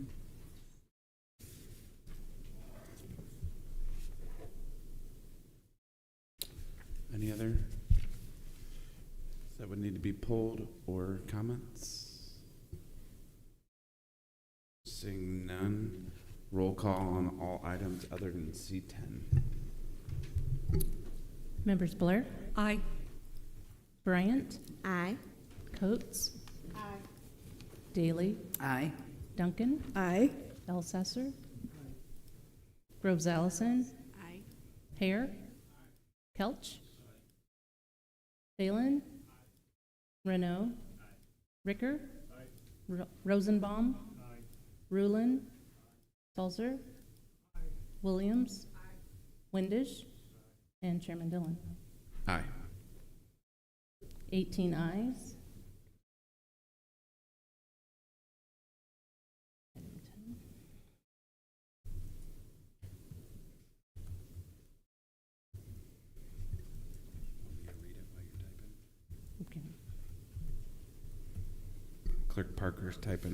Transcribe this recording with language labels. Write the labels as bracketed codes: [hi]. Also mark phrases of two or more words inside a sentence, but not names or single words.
[en] Any other that would need to be pulled or comments? Seeing none, roll call on all items other than C10. Members Blair? Aye. Bryant? Aye. Coates? Aye. Daly? Aye. Duncan? Aye. Elsesser? Groves Allison? Aye. Hare? Kelch? Phelan? Renault? Ricker? Rosenbaum? Rulon? Salzer? Williams? Windisch? And Chairman Dillon. Aye. 18 ayes. Okay. Clerk Parker's typing.